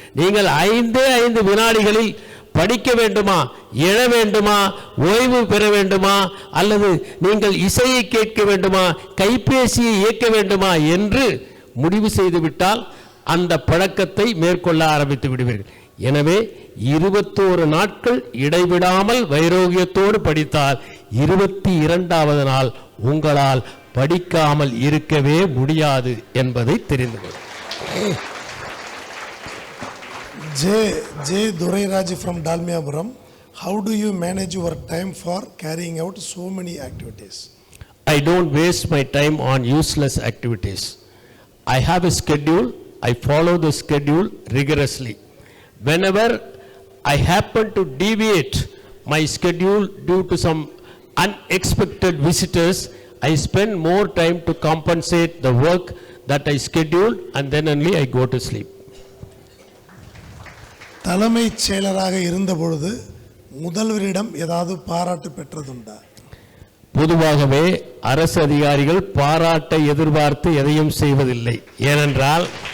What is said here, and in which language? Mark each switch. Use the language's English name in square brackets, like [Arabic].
[Tamil] நீங்கள் 5 வினாடிகளில் படிக்க வேண்டுமா, எழ வேண்டுமா, ஓய்வு பெற வேண்டுமா, அல்லது நீங்கள் இசையை கேட்க வேண்டுமா, கைபேசியை இயக்க வேண்டுமா என்று முடிவு செய்துவிட்டால் அந்த பழக்கத்தை மேற்கொள்ள ஆரம்பித்து விடுவீர்கள். எனவே 21 நாட்கள் இடைவிடாமல் வைராகியத்தோடு படித்தால் 22வது நாள் உங்களால் படிக்காமல் இருக்கவே முடியாது என்பதை தெரிந்து கொள்ளுங்கள். [English] J. Duraiராஜ் from Dalmiapuram. How do you manage your time for carrying out so many activities? I don't waste my time on useless activities. I have a schedule. I follow the schedule rigorously. Whenever I happen to deviate my schedule due to some unexpected visitors, I spend more time to compensate the work that I scheduled, and then only I go to sleep. [Tamil] தலைமைச் செயலராக இருந்த பொழுது முதல்வரிடம் ஏதாவது பாராட்டு பெற்றதுண்டா? பொதுவாகவே அரசு அதிகாரிகள் பாராட்டை எதிர்பார்த்து எதையும் செய்வதில்லை. ஏனென்றால்